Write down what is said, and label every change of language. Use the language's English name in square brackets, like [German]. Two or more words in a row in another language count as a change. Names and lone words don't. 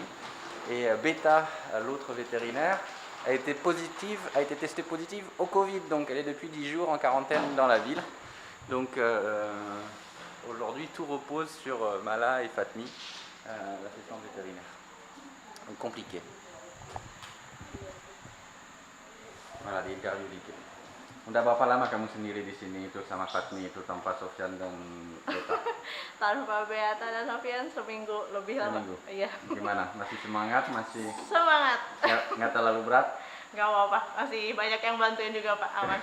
[French] Et Beta, l'autre vétérinaire, a été testée positive au Covid, donc elle est depuis 10 jours en quarantaine dans la ville. Donc aujourd'hui tout repose sur Mala et Fatmi, l'assistante vétérinaire. Donc compliqué. Voilà, [Indonesian] di interview dikit. Udah berapa lama kamu sendiri di sini itu sama Fatmi itu tanpa Sofyan dan Beta? Tanpa Beata dan Sofian seminggu lebih lama. Seminggu. Iya. Gimana? Masih semangat? Masih Semangat. nggak terlalu berat? Gak apa-apa, masih banyak yang bantuin juga Pak, aman.